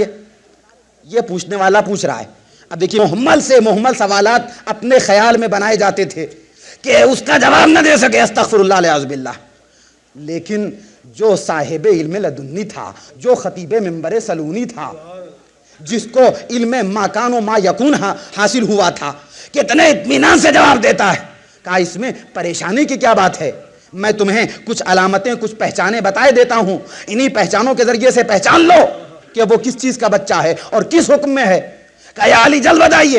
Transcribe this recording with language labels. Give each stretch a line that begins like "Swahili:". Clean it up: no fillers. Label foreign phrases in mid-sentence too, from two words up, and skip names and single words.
Urdu: یہ پوچھنے والا پوچھ رہا ہے۔ اب دیکھیے محمل سے محمل سوالات اپنے خیال میں بنائے جاتے تھے کہ اس کا جواب نہ دے سکے،
Arabic: استغفر اللہ والعیاذ باللہ۔
Urdu: لیکن جو صاحب علم لدنی تھا، جو خطیب منبر سلونی تھا، جس کو علم
Arabic: ما کان و ما یکون
Urdu: حاصل ہوا تھا، کتنے اطمینان سے جواب دیتا ہے۔ کہا اس میں پریشانی کی کیا بات ہے، میں تمہیں کچھ علامتیں کچھ پہچانیں بتائے دیتا ہوں، انہی پہچانوں کے ذریعے سے پہچان لو کہ وہ کس چیز کا بچہ ہے اور کس حکم میں ہے۔ کہا یا علی جلد بتائیے۔